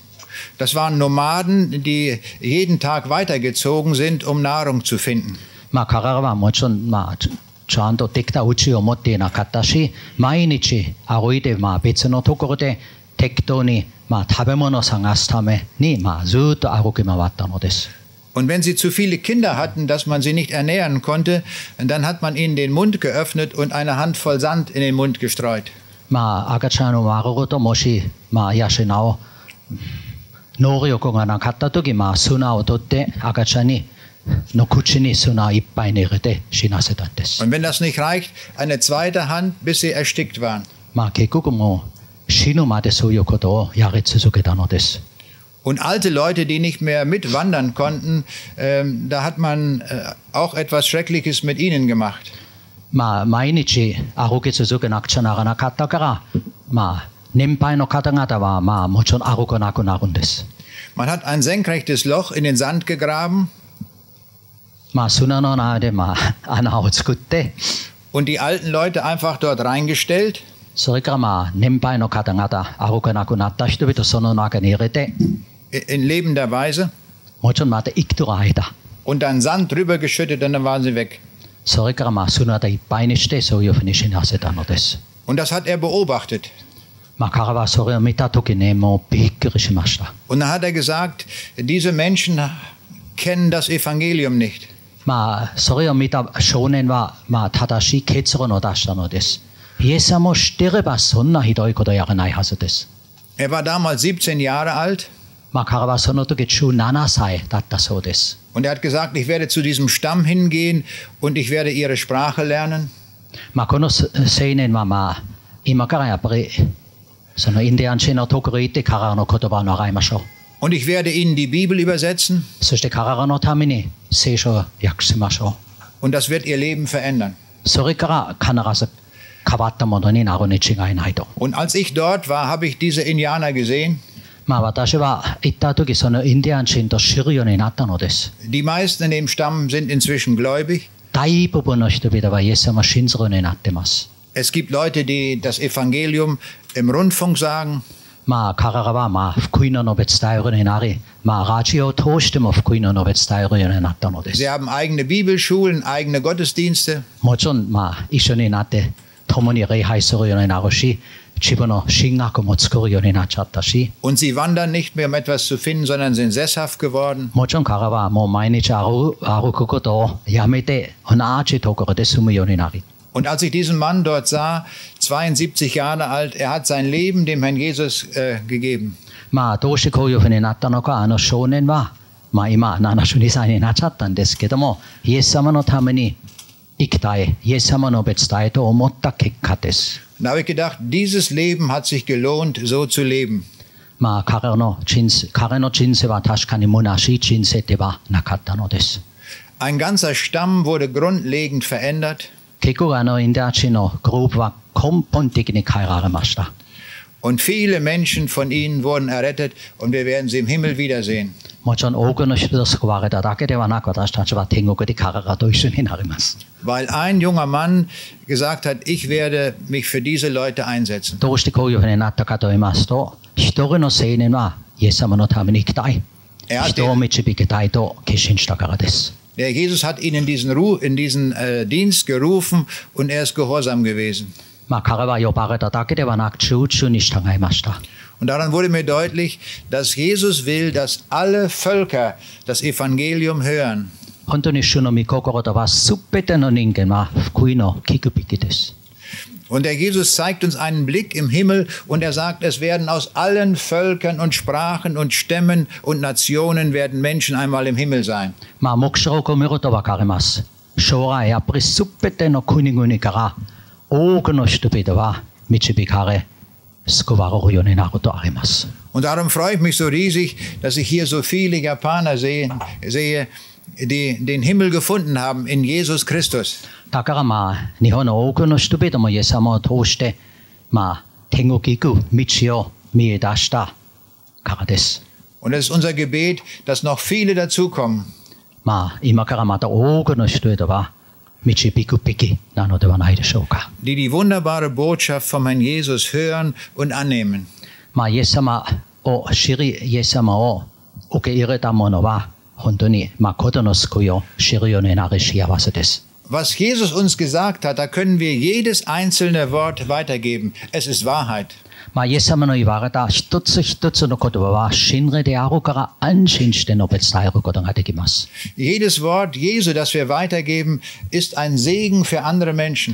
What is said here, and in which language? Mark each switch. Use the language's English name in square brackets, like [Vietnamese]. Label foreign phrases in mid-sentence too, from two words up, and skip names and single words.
[German] Das waren Nomaden, die jeden Tag weitergezogen sind, um Nahrung zu finden. [Japanese] まあ彼らはもちろんまあちゃんとできた家を持っていなかったし、毎日歩いて別のところで適当に食べ物を探すためにずっと歩き回ったのです。 [German] Und wenn sie zu viele Kinder hatten, dass man sie nicht ernähren konnte, dann hat man ihnen den Mund geöffnet und eine Handvoll Sand in den Mund gestreut. [Japanese] 赤ちゃんを丸ごともし養う能力がなかった時、砂を取って赤ちゃんの口に砂をいっぱいに入れて死なせたんです。 [German] Und wenn das nicht reicht, eine zweite Hand, bis sie erstickt waren. [Japanese] 結局もう死ぬまでそういうことをやり続けたのです。 [German] Und alte Leute, die nicht mehr mitwandern konnten, da hat man auch etwas Schreckliches mit ihnen gemacht. [Japanese] 毎日歩き続けなくちゃならなかったから、年配の方々はもちろん歩かなくなるんです。 [German] Man hat ein senkrechtes Loch in den Sand gegraben. [Japanese] 砂の中で穴を作って、 [German] und die alten Leute einfach dort reingestellt. [Japanese] それから年配の方々、歩かなくなった人々その中に入れて、 [German] in lebender Weise. [Japanese] もちろんまた生きてる間。 [German] Und dann Sand drüber geschüttet und dann waren sie weg. [Japanese] それから砂でいっぱいにしてそういうふうに死なせたのです。 [German] Und das hat er beobachtet. [Japanese] 彼はそれを見たときにもうびっくりしました。 [German] Und dann hat er gesagt, diese Menschen kennen das Evangelium nicht. [Japanese] それを見た少年は正しい結論を出したのです。イエス様を知っていればそんなひどいことをやらないはずです。 [German] Er war damals 17 Jahre alt. [Japanese] 彼はその時17歳だったそうです。 [German] Und er hat gesagt, ich werde zu diesem Stamm hingehen und ich werde ihre Sprache lernen. [Japanese] この青年は今からやっぱりそのインディアン人のところに行って彼らの言葉を習いましょう。 [German] Und ich werde ihnen die Bibel übersetzen. [Japanese] そして彼らのために聖書を訳しましょ [German] う。Und das wird ihr Leben verändern. [Japanese] それから必ず変わったものになるに違いないと。 [German] Und als ich dort war, habe ich diese Indianer gesehen. [Japanese] 私は行った時そのインディアン人と知るようになったのです。 [German] Die meisten in dem Stamm sind inzwischen gläubig. [Japanese] 大部分の人々はイエス様を信じるようになっています。 [German] Es gibt Leute, die das Evangelium im Rundfunk sagen. [Japanese] 彼らは福音の述べ伝えるようになり、ラジオを通しても福音の述べ伝えるようになったのです。 [German] Sie haben eigene Bibelschulen, eigene Gottesdienste. [Japanese] もちろん一緒になって共に礼拝するようになるし、自分の神学も作るようになっちゃったし。 [German] Und sie wandern nicht mehr, um etwas zu finden, sondern sind sesshaft geworden. [Japanese] もちろん彼らはもう毎日歩くことをやめて同じところで住むようになり。 [German] Und als ich diesen Mann dort sah, 72 Jahre alt, er hat sein Leben dem Herrn Jesus gegeben. [Japanese] どうしてこういうふうになったのか、少年は、今72歳になっちゃったんですけども、イエス様のために生きたい、イエス様の述べ伝えと思った結果です。 [German] Da habe ich gedacht, dieses Leben hat sich gelohnt, so zu leben. [Japanese] 彼の人生は確かに虚しい人生ではなかったのです。 [German] Ein ganzer Stamm wurde grundlegend verändert. [Japanese] 結局インディアン人のグループは根本的に変えられました。 [German] Und viele Menschen von ihnen wurden errettet und wir werden sie im Himmel wiedersehen. [Japanese] もちろん多くの人が救われただけではなく、私たちは天国で彼らと一緒になります。 [German] Weil ein junger Mann gesagt hat, ich werde mich für diese Leute einsetzen. [Japanese] どうしてこういうふうになったかと言いますと、一人の青年はイエス様のために生きたい、人を導きたいと決心したからです。 [German] Der Jesus hat ihn in diesen Dienst gerufen und er ist gehorsam gewesen. [Japanese] 彼は呼ばれただけではなく、忠実に従いました。 [German] Und daran wurde mir deutlich, dass Jesus will, dass alle Völker das Evangelium hören. [Japanese] 本当に主の御心とは、すべての人間は福音を聞くべきです。 [German] Und der Jesus zeigt uns einen Blick im Himmel und er sagt, es werden aus allen Völkern und Sprachen und Stämmen und Nationen werden Menschen einmal im Himmel sein. [Japanese] 目標を見ると分かります。将来やっぱりすべての国々から多くの人々は導かれ、救われるようになるとあります。 [German] Und darum freue ich mich so riesig, dass ich hier so viele Japaner sehe, die den Himmel gefunden haben in Jesus Christus. [Japanese] だから日本の多くの人々もイエス様を通して天国行く道を見出したからです。 [German] Und es ist unser Gebet, dass noch viele dazukommen. [Japanese] 今からまた多くの人々は導くべきなのではないでしょうか。 [German] Die die wunderbare Botschaft vom Herrn Jesus hören und annehmen. [Japanese] イエス様を知り、イエス様を受け入れた者は本当に誠の救いを知るようになる幸せです。 [German] Was Jesus uns gesagt hat, da können wir jedes einzelne Wort weitergeben. Es ist Wahrheit. [Japanese] イエス様の言われた一つ一つの言葉は真理であるから安心して述べ伝えることができます。 [German] Jedes Wort Jesu, das wir weitergeben, ist ein Segen für andere Menschen.